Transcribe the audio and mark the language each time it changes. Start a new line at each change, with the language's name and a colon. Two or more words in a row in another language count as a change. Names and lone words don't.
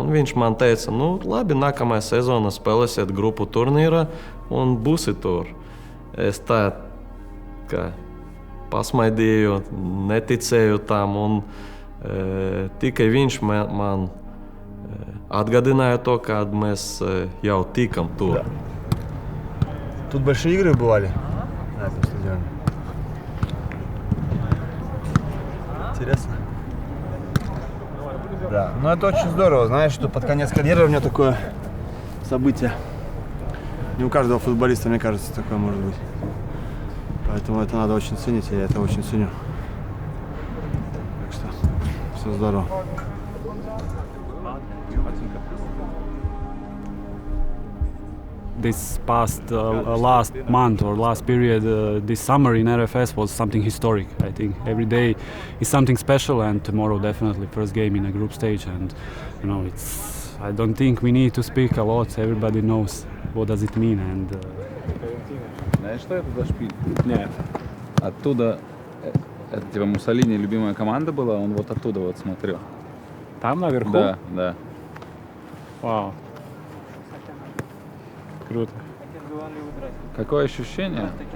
Latvian: Un viņš man teica, nu labi, nākamajā sezonā spēlēsiet grupu turnīrā un būsi tur. Es tā kā pasmaidīju, neticēju tam, un tikai viņš man atgādināja to, kad mēs jau tikam tur.
Russian: Тут большие игры бывали на этом стадионе. Интересно. Да, ну это очень здорово, знаешь, что под конец карьеры у меня такое событие. Не у каждого футболиста, мне кажется, такое может быть. Поэтому это надо очень ценить, и я это очень ценю. Так что все здорово.
English: This past last month or last period, this summer in RFS was something historic. I think every day is something special, and tomorrow definitely first game in a group stage. And it's. I don't think we need to speak a lot. Everybody knows what does it mean. And
Russian: знаешь, что это за шпиль? Нет. Оттуда, это типа Муссолини любимая команда была, он вот оттуда вот смотрел. Там наверху? Да, да. Вау. Круто. Какое ощущение?